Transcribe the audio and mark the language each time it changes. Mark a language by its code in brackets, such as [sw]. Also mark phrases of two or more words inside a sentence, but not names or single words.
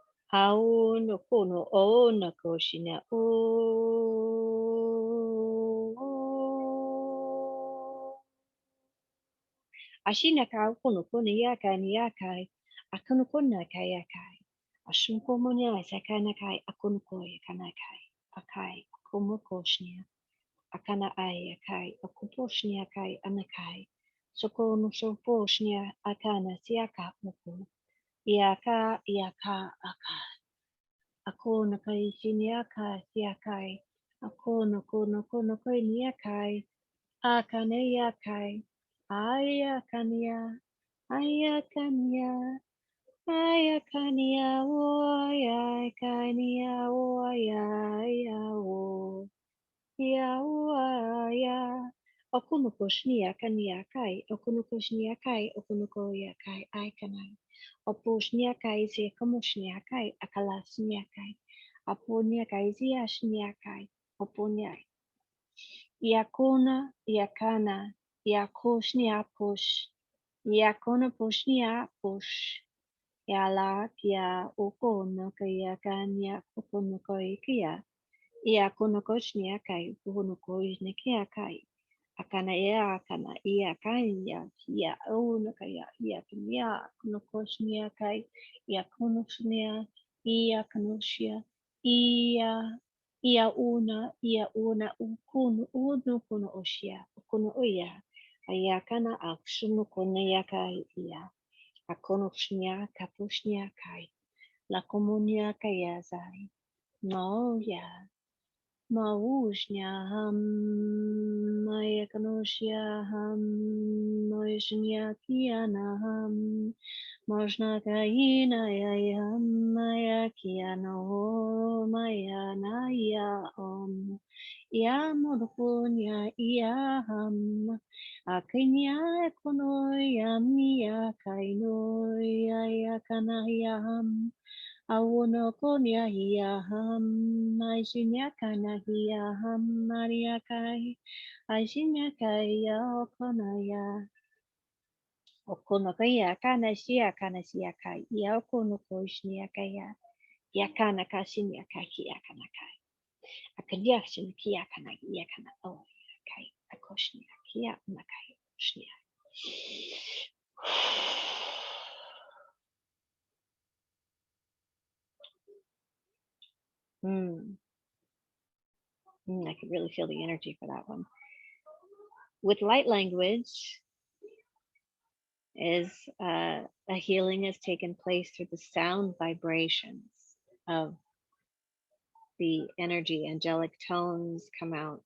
[en] Au no kono o na koshina o. Ashina ka kono kono yakai ni yakai. Akono kona kai yakai. Ashunko monya sakana kai akono koya kanakai. Akai akomo koshnia. Akana ai akai akuposhnia kai anakai. Soko no soposhnia akana siaka moko. Iaka iaka aka. Ako na kai shiniaka siakai. Ako no kono kono koi niakai. Akane yakai. Ayakania. Ayakania. Ayakania. Ayakania. Ayakania. Ya. Okunoko shnia kania kai. Okunoko shnia kai. Okunoko ya kai. Aikanai. Opo shnia kai se kamo shnia kai. Akala shnia kai. Apo nia kai zia shnia kai. Opo nia. Yakona yakana. Yakoshnia push. Yakona pushnia push. Yala kia okono kaya kanya okono kaya. Ia kono koshnia kai puno koshnia kia kai. Akana ea akana ia kanya ia ono kaya ia kanya kono koshnia kai ia kono shnia ia kanoshia ia una ukuno uno kono oshia kono oya ayakana akshuno kono ya kai ia akono shnia kapushnia kai la komunia kaya zai no ya Maushnya ham maya kanoshya ham moishnya kiana ham moshna kaina ya ham maya kiana ho maya naya om ya modukunya ya ham akinya kono ya miya kaino ya kana ya ham Awono konya hiya ham, aishinya kana hiya ham, maria kai, aishinya kaya okono kaya kana shia kai, ya okono koshnia kaya, ya kana kashinya kaki ya kana kai, akadia shin kia kana ya kana oh kai, akoshnia kia nakai shnia. I could really feel the energy for that one. With light language is a healing has taken place through the sound vibrations of the energy. Angelic tones come out.